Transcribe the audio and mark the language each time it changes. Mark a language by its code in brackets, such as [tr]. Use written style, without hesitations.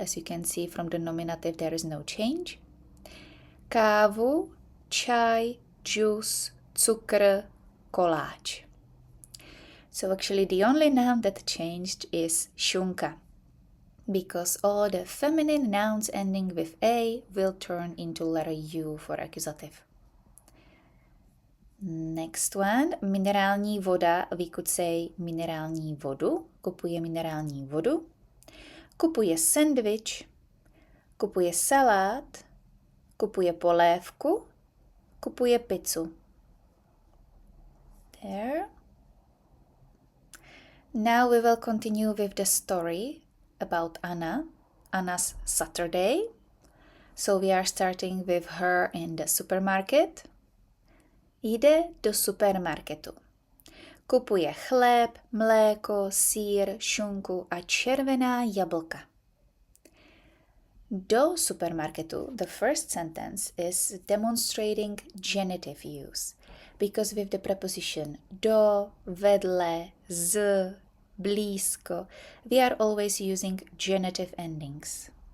[en] As you can see from the nominative, there is no change. Kávu, čaj, juice, cukr, koláč. So actually the only noun that changed is šunka, because all the feminine nouns ending with A will turn into letter U for accusative. Next one, [cs] minerální voda, [en] we could say [cs] minerální vodu, kupuje minerální vodu, kupuje sendvič, kupuje salát, kupuje polévku, kupuje pizzu. [en] There. Now we will continue with the story about Anna's Saturday. So we are starting with her in the supermarket. [cs] Jde do supermarketu. Kupuje chléb, mléko, sír, šunku a červená jablka. [en] Do supermarketu, the first sentence is demonstrating genitive use, because with the preposition do, vedle, z, blízko, we are always using genitive endings.